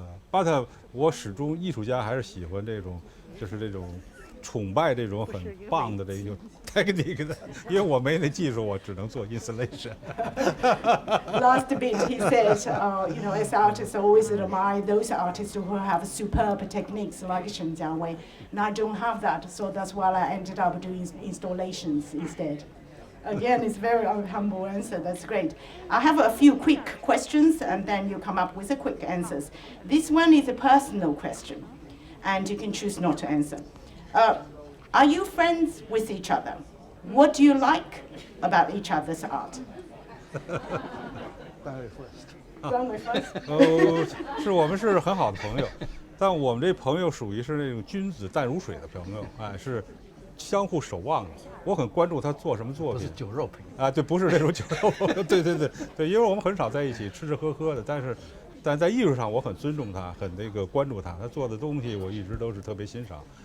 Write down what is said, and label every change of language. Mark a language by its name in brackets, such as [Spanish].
[Chinese] But 我始终艺术家还是喜欢这种，就是这种崇拜这种很棒的这个 technique 的，因为我没那技术，我只能做 installation. [English] Last bit, he said, you know, as artists, I always admire those artists who have superb techniques like Shen Jiawei. And I don't have that, so that's why I ended up doing installations instead. Again, it's very humble answer. That's great. I have a few quick questions, and then you come up with the quick answers. This one is a personal question, and you can choose not to answer. Are you friends with each other? What do you like about each other's art? 关伟 first. [Chinese] 是我们是很好的朋友，但我们这朋友属于是那种君子淡如水的朋友，哎，是相互守望的。我很关注他做什么作品。不是酒肉朋友啊，对，不是那种酒肉朋友，对，因为我们很少在一起吃吃喝喝的，但在艺术上我很尊重他，很那个关注他，他做的东西我一直都是特别欣赏。